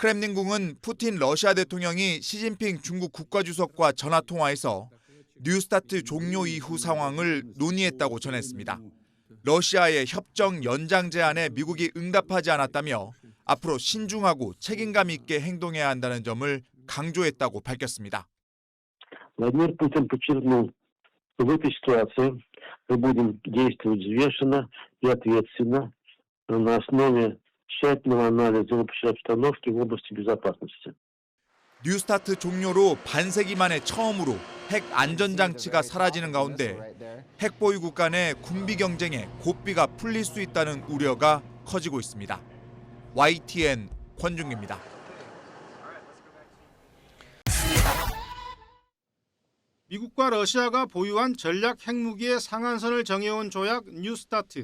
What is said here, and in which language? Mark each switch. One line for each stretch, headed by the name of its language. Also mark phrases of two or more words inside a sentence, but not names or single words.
Korean: 크렘린궁은 푸틴 러시아 대통령이 시진핑 중국 국가주석과 전화통화에서 뉴스타트 종료 이후 상황을 논의했다고 전했습니다. 러시아의 협정 연장 제안에 미국이 응답하지 않았다며 앞으로 신중하고 책임감 있게 행동해야 한다는 점을 강조했다고 밝혔습니다.
Russian: Владимир Путин подчеркнул, что в этой ситуации мы будем действовать взвешенно и ответственно на основе тщательного анализа общей обстановки в области безопасности.
Korean: 뉴스타트 종료로 반세기 만에 처음으로 핵 안전장치가 사라지는 가운데 핵 보유국 간의 군비 경쟁에 고삐가 풀릴 수 있다는 우려가 커지고 있습니다. YTN 권중기입니다. 미국과 러시아가 보유한 전략 핵무기의 상한선을 정해온 조약 뉴스타트.